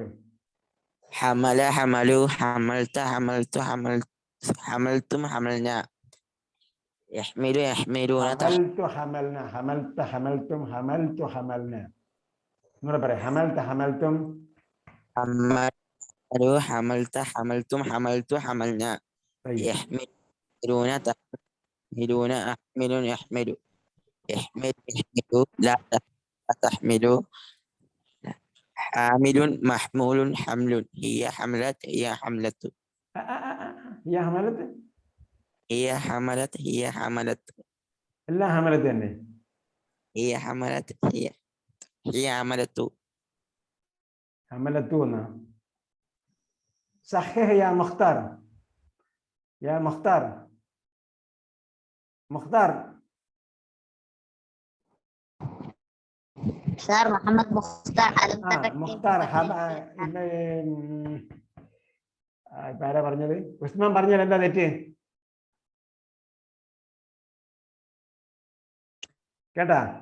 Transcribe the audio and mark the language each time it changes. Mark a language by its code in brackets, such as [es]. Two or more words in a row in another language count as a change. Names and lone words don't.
[ar] حمل حملوا حملت حملت حملتم حملنا. يحمل يحملون حملت حملنا حملت حملتم حملت حملنا. [ml] ഒന്നുകൂടെ പറയാം. [ar] حملت حملتم حملوا حملت حملتم حملت حملنا. يحملون تحملون أحمل يحمل يحمل يحمل لا تحمل حامل محمول حمل هي حملت هي حملت هي حملت هي حملت هي حملت [ml] എല്ലാം ഹമലത്ത് തന്നെ. [ar] هي حملت هي حملت حملت എന്നാ. صحيح يا مختار يا مختار [ml] സാർ മുഹമ്മദ് മുഖ്താർ. മുഖ്താർ ആരാ പറഞ്ഞത്? ഉസ്മാൻ പറഞ്ഞാൽ എന്താ തെറ്റ്? കേട്ടാ?